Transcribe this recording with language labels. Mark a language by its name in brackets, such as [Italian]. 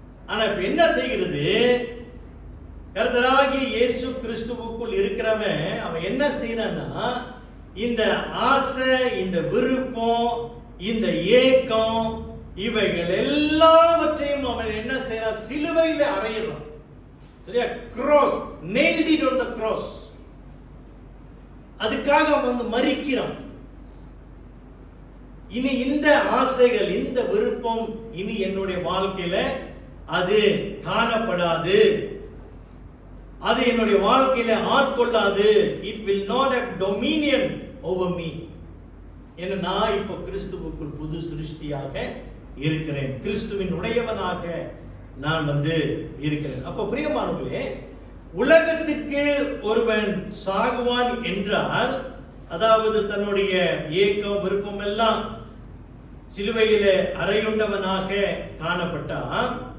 [Tamil] ஆனா இப்ப என்ன செய்கிறது, கர்த்தராகிய இயேசு கிறிஸ்துவுக்குள் இருக்கிறவன் அவன் என்ன செய்யறான்னா, இந்த ஆசை, இந்த விருப்பம், இந்த ஏக்கம், இவைகள் எல்லாவற்றையும் அவன் என்ன செய்யறான், சிலுவையில அறையிறான். சரியா? [English] cross, nailed it on the cross. [Tamil] அதுக்காக அவன் மரிக்கிறான். இனி இந்த ஆசைகள், இந்த விருப்பம் இனி என்னுடைய வாழ்க்கையில அது காணப்படாது, அது என்னுடைய வாழ்க்கையில ஆட்கொள்ளாது. [English] it will not have dominion over me. [Tamil] ஏன்னா நான் இப்போ கிறிஸ்துவுக்குள் புது சிருஷ்டியாக இருக்கிறேன், கிறிஸ்துவின் உடையவனாக நான் இருக்கிறேன். அப்போ பிரியமானவர்களே, உலகத்திற்கு ஒருவன் சாகுவான் என்றால், அதாவது தன்னுடைய ஏக்கம் விருப்பம் எல்லாம் சிலுவையில அறையுண்டவனாக காணப்பட்டான்.